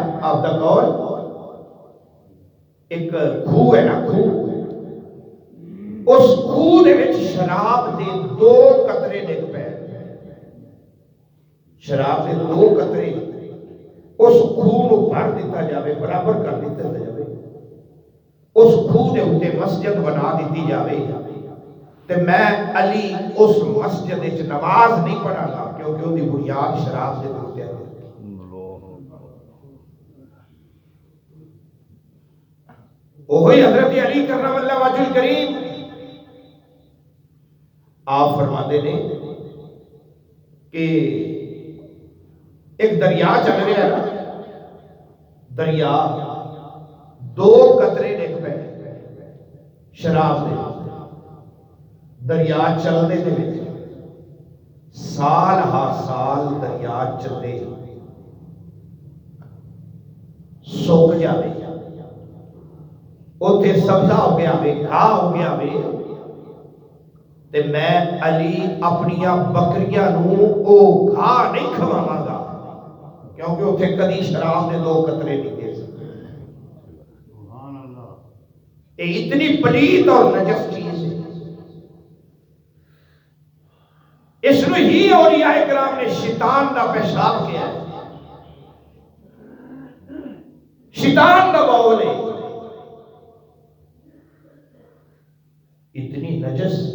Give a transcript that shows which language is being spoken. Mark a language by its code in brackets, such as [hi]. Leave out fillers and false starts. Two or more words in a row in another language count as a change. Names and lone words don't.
[pa] آپ کا قول، ایک کھو ہے نا، کھو، اس کھو دے وچ شراب دے 2 قطرے ڈگ پے، شراب دے 2 قطرے اس کھو نو بھر دیتا جاوے، برابر کر دیتا جاوے، اس کھو دے اوتے مسجد بنا دیتی جاوے، تے میں علی اس مسجد وچ نماز نہیں پڑھا گا کیونکہ وہ دی بنیاد شراب دے اوتے ہے۔ [ur] وہی حضرت علی کرم اللہ وجہ الکریم آپ فرماتے ہیں کہ [pa] ایک دریا چل رہا ہے، دریا 2 قطرے ڈگ پے شراب دے، دریا چلنے دے وچ سال ہر سال دریا چلے سوک جاوے، اوتھے سبزہ ہو گیا وے، گھاہ ہو گیا وے، تے میں علی اپنیاں بکریاں نو او گھاہ نہیں کھواواں گا کیونکہ اوتھے کدی شراب دے 2 قطرے نہیں دے سکتے۔ [ur] یہ اتنی پلیت اور نجس چیز ہے، اس نے ہی اولیاء کرام نے شیطان دا پیشاب کیا ہے، [pa] شیطان دا باول ہے، [ur] اتنی نجس۔